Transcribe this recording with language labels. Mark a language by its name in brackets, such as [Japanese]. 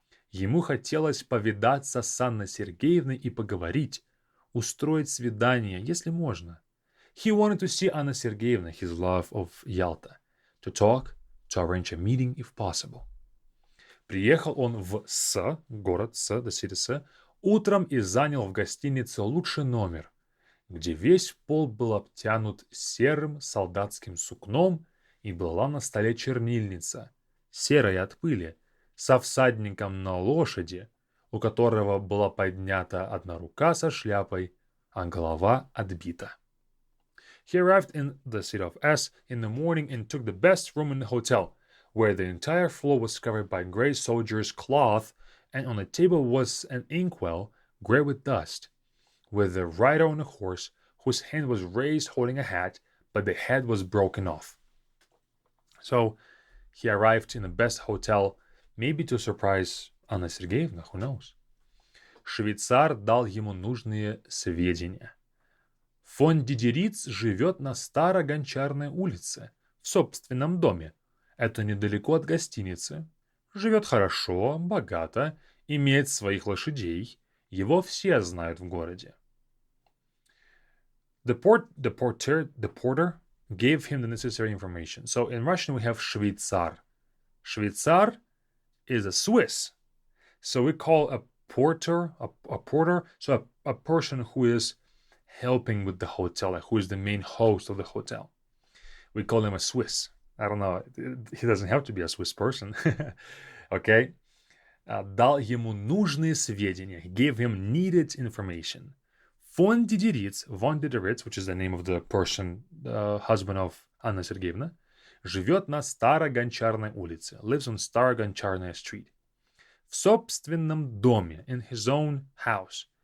[Russian] Ему хотелось повидаться с Анной Сергеевной и поговорить, устроить свидание, если можно. [English] He wanted to see Anna Sergeyevna, his love of Yalta, to talk, to arrange a meeting if possible. [Russian] Приехал он в С, город С, [English] the city С, [Russian] утром и занял в гостинице лучший номер, где весь пол был обтянут серым солдатским сукном и была на столе чернильница, серая от пыли, со всадником на лошади, у которого была поднята одна рука со шляпой, а голова отбита. [English] He arrived in the city of S in the morning and took the best room in the hotel, where the entire floor was covered by gray soldier's cloth, and on the table was an inkwell, gray with dust, with the rider on a horse, whose hand was raised holding a hat, but the head was broken off. So he arrived in the best hotel, maybe to surprise Анна Сергеевна, who knows. [Russian] Швейцар дал ему нужные сведения. Фон Дидериц живет на Старо-Гончарной улице, в собственном доме. Это недалеко от гостиницы. Живет хорошо, богато, имеет своих лошадей. Его все знают в городе. [English] The porter gave him the necessary information. So in Russian we have Швейцар. Швейцар is a Swiss. So we call a porter, so a person who is helping with the hotel, like who is the main host of the hotel. We call him a Swiss. I don't know. He doesn't have to be a Swiss person. Okay? [Russian] Дал ему нужные сведения. [English] He gave him needed information. Von Dideritz, which is the name of the person, the husband of Anna Sergeyevna, [Russian] живет на Старо-Гончарной улице. [English] Lives on Старо-Гончарная street. [Russian] В собственном доме, [English] in his own house.